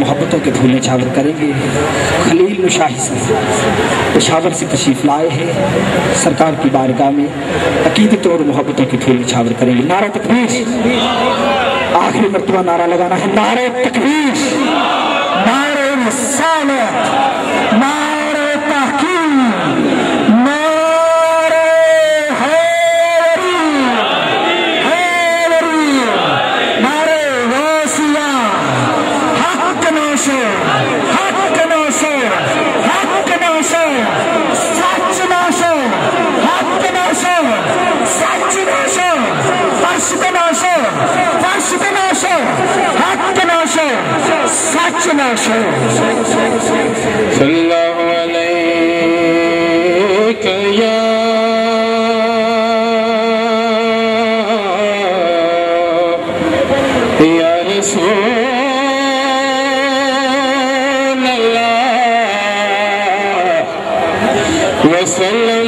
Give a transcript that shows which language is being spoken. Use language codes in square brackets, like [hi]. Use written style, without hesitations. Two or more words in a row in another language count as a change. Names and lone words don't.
[ur] محبتوں کے پھولے چھاور کریں گے خلیل مشاہی سے پشاور سے تشریف لائے ہیں سرکار کی بارگاہ میں عقیدتوں اور محبتوں کے پھولے چھاور کریں گے نعرہ تکبیر آخری مرتبہ نعرہ لگانا ہے نعرہ تکبیر نعرہ رسالت نعرہ تحقیق نعرہ حیدری نعرہ غوثیہ حق نوشہ حق نوشہ حق نوشہ سچ نوشہ حق نوشہ سچ نوشہ فرشت نوشہ فرشت نوشہ حق نوشہ سچ نوشہ [ar] صلی اللہ علیہ یا یا رسول اللہ وسلم